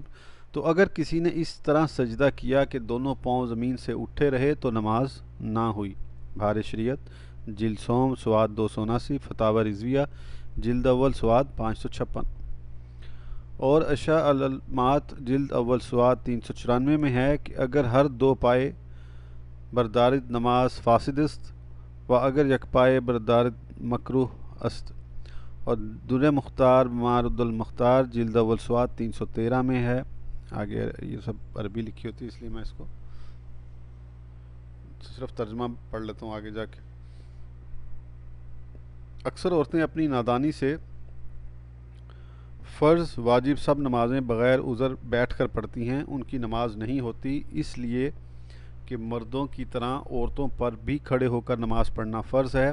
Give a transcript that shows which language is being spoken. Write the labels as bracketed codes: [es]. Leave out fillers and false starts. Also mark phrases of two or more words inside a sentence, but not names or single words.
[ur] تو اگر کسی نے اس طرح سجدہ کیا کہ دونوں پاؤں زمین سے اٹھے رہے تو نماز نہ ہوئی۔ بہار شریعت جلد سوم سواد 279، فتاوی رضویہ جلد اول سواد 556، اور اشاء العلمات جلد اول سواد 394 میں ہے کہ [fa] اگر ہر 2 پائے بردارد نماز فاسد است و اگر یک پائے بردارد مکروہ است۔ [ur] اور در مختار معارض المختار جلد اول سواد 313 میں ہے۔ آگے یہ سب عربی لکھی ہوتی ہے اس لیے میں اس کو صرف ترجمہ پڑھ لیتا ہوں آگے جا کے۔ اکثر عورتیں اپنی نادانی سے فرض واجب سب نمازیں بغیر عذر بیٹھ کر پڑھتی ہیں، ان کی نماز نہیں ہوتی، اس لیے کہ مردوں کی طرح عورتوں پر بھی کھڑے ہو کر نماز پڑھنا فرض ہے۔